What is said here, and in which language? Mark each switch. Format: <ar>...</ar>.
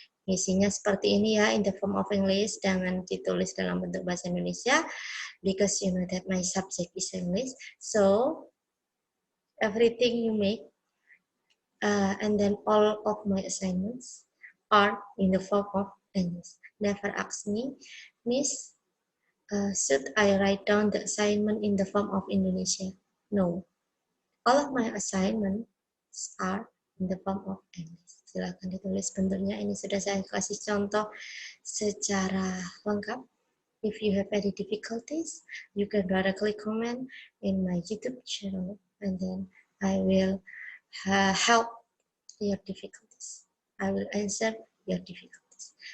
<id>Isinya seperti ini ya,</id> <en>in the form of English,</en> <id>jangan ditulis dalam bentuk bahasa Indonesia.</id> <en>because you know that my subject is English. So everything you make, and then all of my assignments are in the form of English. Never ask me, Miss, should I write down the assignment in the form of Indonesia? No. All of my assignments are in the form of English.</en> <id>Silakan ditulis bentuknya. Ini sudah saya kasih contoh secara lengkap.</id> <en>If you have any difficulties, you can directly comment in my YouTube channel, and then I will help your difficulties. I will answer your difficulties.</en>